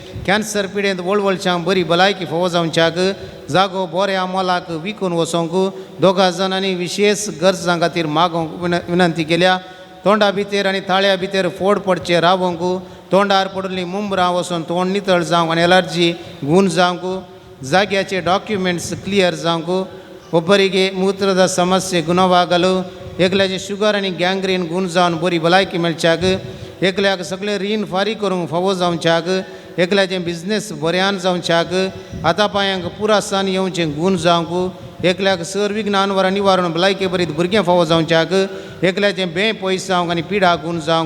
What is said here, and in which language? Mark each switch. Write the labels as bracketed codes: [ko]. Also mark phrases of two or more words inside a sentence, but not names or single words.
[kok] कॅन्सर पिडेंत वळवळच्यां बरी भलायकी फावो जावच्याक जागो बऱ्या मोलाक विकून वचोंक दोगा जाणांनी विशेष गरजां खातीर मागोवंक विनंती केल्या. तोंडा भितर आनी ताळ्या भितर फोड पडचे रावंक, तोंडार पडली मुंबरां वचून तोंड नितळ जावंक आनी एलर्जी गूण जावंक, जाग्याचे [en] documents clear [kok] जावंक, [kn] ಒಬ್ಬರಿಗೆ ಮೂತ್ರದ ಸಮಸ್ಯೆ ಗುಣವಾಗಲು, [kok] एकल्याचे शुगर आनी गँग्रीन गूण जावन बरी भलायकी मेळच्याक, एकल्याक सगळे रीण फारीक करूंक फावो जावच्याक, एकल्याचें बिझनेस बऱ्यान जावच्याक, हातापांयांक पुरासान येवचें गूण जावंक, एकल्याक सर विघ्नान वरां निवारण भलायके बरीत भुरगें फावो जावच्याक, एकल्याचें बे पयस जावंक आनी पिडा गूण जावंक,